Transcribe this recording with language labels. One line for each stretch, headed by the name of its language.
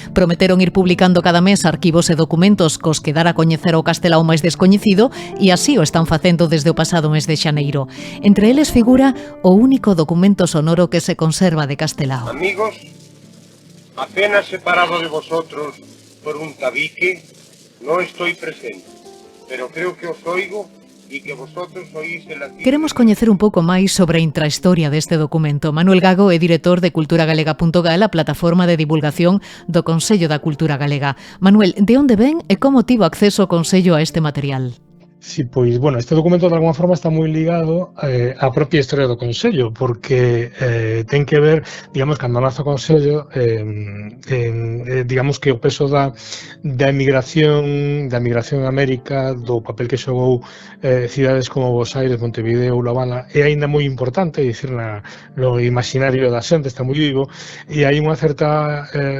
Galician: Prometeron ir publicando cada mes arquivos e documentos cos que dar a coñecer o Castelao máis descoñecido e así o están facendo desde o pasado mes de xaneiro. Entre eles figura o único documento sonoro que se conserva de Castelao.
Spanish: Amigos, apenas separado de vosotros por un tabique, no estoy presente, pero creo que os oigo y que vosotros oís el latido.
Galician: Queremos coñecer un pouco máis sobre a intrahistoria deste documento. Manuel Gago é director de culturagalega.gal, a plataforma de divulgación do Consello da Cultura Galega. Manuel, de onde ven e como tivo acceso o Consello a este material? Sí, pois, bueno, este documento de alguma forma está moi ligado á propia historia do Consello, porque ten que ver, digamos, cando nace o Consello, digamos que o peso da emigración en América, do papel que xogou cidades como Buenos Aires, Montevideo ou La Habana, é aínda moi importante, é dicir, no imaginario da xente, está moi vivo, e hai unha certa